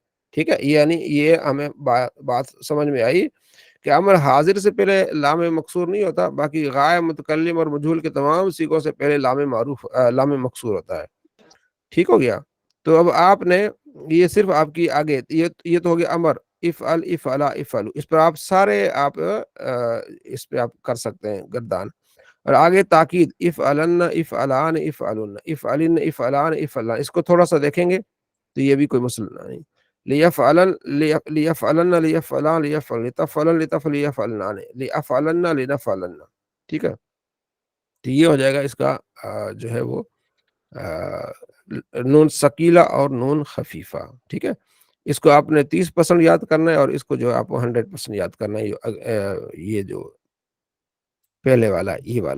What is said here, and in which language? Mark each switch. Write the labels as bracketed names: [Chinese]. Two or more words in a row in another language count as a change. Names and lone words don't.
[Urdu] ٹھیک ہے، یعنی یہ ہمیں بات سمجھ میں آئی کہ امر حاضر سے پہلے لام مقصور نہیں ہوتا، باقی غائب متکلم اور مجہول کے تمام سیغوں سے پہلے لام مقصور ہوتا ہے. ٹھیک ہو گیا. تو اب آپ نے یہ صرف آپ کی آگے یہ تو ہو گیا امر [Arabic] افعل افعلا افعلوا، [Urdu] اس پر آپ سارے آپ اس پہ آپ کر سکتے ہیں گردان. اور آگے تاکید [Arabic] افعلن افعلان افعلن افعلن افعلان افعلان، [Urdu] اس کو تھوڑا سا دیکھیں گے تو یہ بھی کوئی مسئلہ نہیں. [Arabic] لیفعلن لیفعلن لیفعلان لیفعلن لتفعلن لتفعل لیفعلنان لیفعلن لنفعلن. [Urdu] ٹھیک ہے، تو یہ ہو جائے گا اس کا جو ہے وہ نون ثقیلہ اور نون خفیفہ. ٹھیک ہے، اس کو آپ نے 30% یاد کرنا ہے اور اس کو جو آپ کو 100% یاد کرنا ہے، یہ جو پہلے والا یہ والا.